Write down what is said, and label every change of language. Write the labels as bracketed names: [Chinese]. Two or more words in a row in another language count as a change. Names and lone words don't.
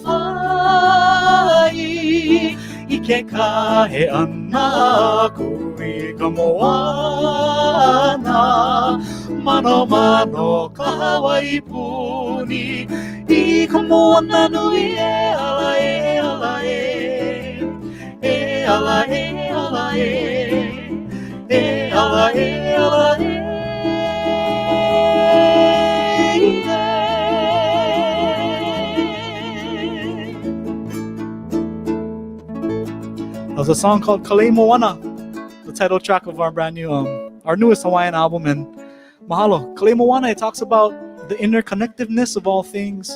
[Hawaiian] Whai I ke kahe ana kui ka moana Mano mano ka Hawaii puni I ka moana nui e ala e ala e E ala e ala e E ala e ala e [English] There's a song called Kalei Moana, the title track of our brand new, our newest Hawaiian album. And mahalo, Kalei Moana, it talks about the interconnectedness of all things.